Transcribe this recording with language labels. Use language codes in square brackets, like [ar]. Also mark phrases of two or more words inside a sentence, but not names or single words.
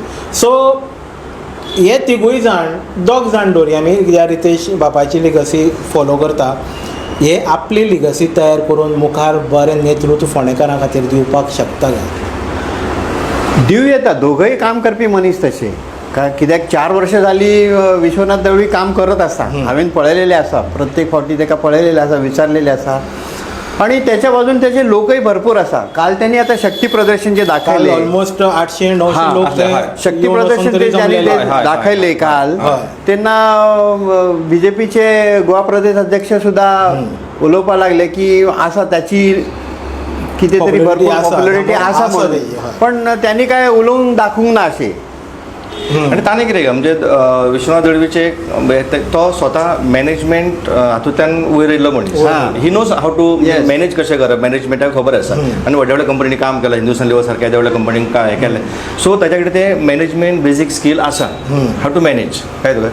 [kok] सो हे तिगूय जाण दोग जाण दवरया आमी ज्या रितेश बापाची लिगसी फॉलो करता हे आपली लिगसी तयार करून मुखार बरें नेतृत्व फोंडेकारां खातीर दिवपाक शकता काय. दिव येता. दोघंय काम करपी मनीस तशे कित्याक 4 वर्ष जाली विश्वनाथ दळवी काम करत आसा. हांवें पळयलेलें आसा, प्रत्येक फावटी ताका पळयलेलें आसा, विचारलेलें आसा. [mr] आणि त्याच्या बाजून त्याचे लोकही भरपूर असा. काल त्यांनी आता शक्ती प्रदर्शन जे दाखवले ऑलमोस्ट 800-900 लोक शक्ती प्रदर्शन ते त्यांनी दाखवले काल. त्यांना BJPचे गोवा प्रदेश अध्यक्ष सुद्धा [kok] उलोवपा लागले की असा त्याची कितेतरी भरपूर पॉप्युलरिटी आसा म्हणून. पण त्यांनी काय उलोवून दाखवूंक ना अशें. आणि ताणें कितें काय म्हणजे विश्वनाथ दळवीचे तो स्वता मॅनेजमेंट हातूंतल्यान वयर येयल्लो मनीस. [en] He knows how to manage [kok] कशें करप. मॅनेजमेंटाक खबर आसा आनी व्हडल्या व्हडल्या कंपनीनी काम केलां. हिंदुस्थान लिवर सारक्या व्हडल्या कंपनीक हें केलें. सो ताच्या कडेन ते मॅनेजमेंट बेजीक स्कील आसा [en] how to manage [kok] काय तुका.